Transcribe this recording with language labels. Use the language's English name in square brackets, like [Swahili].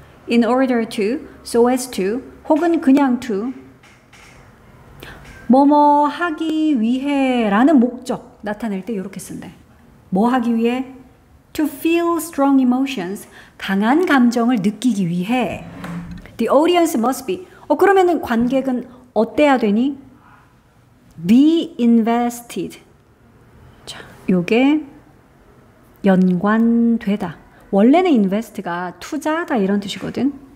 [English] In order to, so as to, [Korean] 혹은 그냥 [English] to. [Korean] 뭐뭐 하기 위해 라는 목적 나타낼 때 이렇게 쓴대. 뭐 하기 위해? [English] To feel strong emotions. [Korean] 강한 감정을 느끼기 위해. [English] The audience must be. [Korean] 그러면은 관객은 어때야 되니? [English] Be invested. [Korean] 자, 요게 연관되다. 원래는 invest가 투자하다 이런 뜻이거든.